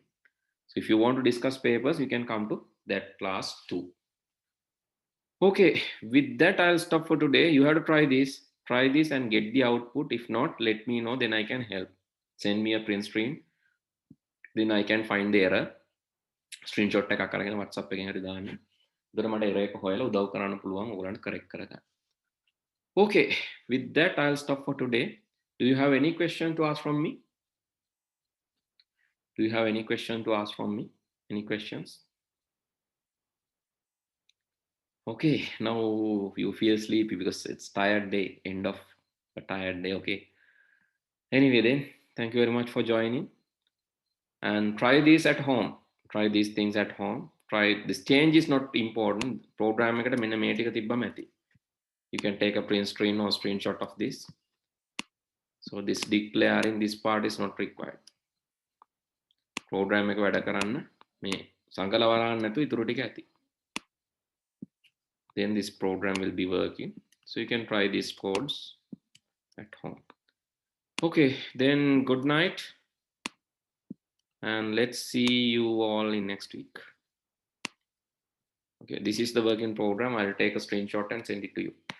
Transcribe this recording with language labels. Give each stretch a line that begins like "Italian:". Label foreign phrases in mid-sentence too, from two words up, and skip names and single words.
English: So if you want to discuss papers, you can come to that class too. Okay, with that I'll stop for today. You have to try this and get the output. If not, let me know, then I can help. Send me a print screen, then I can find the error.
Sinhala: Screenshot එකක් අරගෙන WhatsApp එකෙන් හරි දාන්න. එතකොට මට error එක හොයලා උදව් කරන්න පුළුවන් ඔයගලන්ට correct කරගන්න.
English: Okay, with that I'll stop for today. Do you have any question to ask from me? Do you have any question to ask from me? Any questions? Okay, now you feel sleepy because it's tired day, end of a tired day. Okay. Anyway then, thank you very much for joining. And try this at home. Try these things at home. Try this. Change is not important.
Sinhala: Program එකට මෙන්න මේ ටික තිබ්බම ඇති.
English: You can take a print screen or screenshot of this. So this declaring this part is not required.
Sinhala: Program එක වැඩ කරන්න මේ සංකල වරහන් නැතුව ඉතුරු ටික ඇති.
English: Then this program will be working. So you can try these codes at home. Okay, then good night. And let's see you all in next week. Okay, this is the working program. I'll take a screenshot and send it to you.